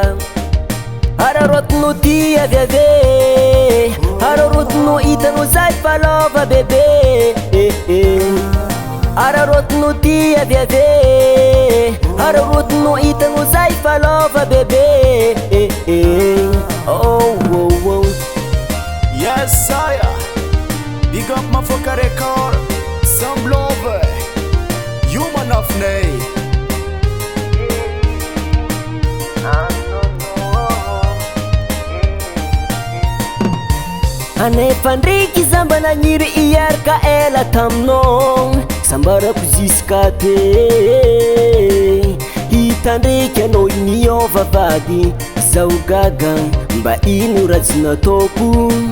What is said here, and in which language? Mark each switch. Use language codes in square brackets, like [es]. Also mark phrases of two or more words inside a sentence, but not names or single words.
[mg] Ararotinao ty avy ave, ararotinao hitanao zay falava bebe. Ararotinao ty avy ave, ararotinao hitanao zay falava bebe. Oh oh oh, [en] Yes sire, big up Mafoka record, some love, human of nay. [mg] anefa ndraiky za mba nagniry iaraka ela taminao, sambarako ziska te hita ndraiky anao niova vady zao gaga mba ino raha tsy nataoko.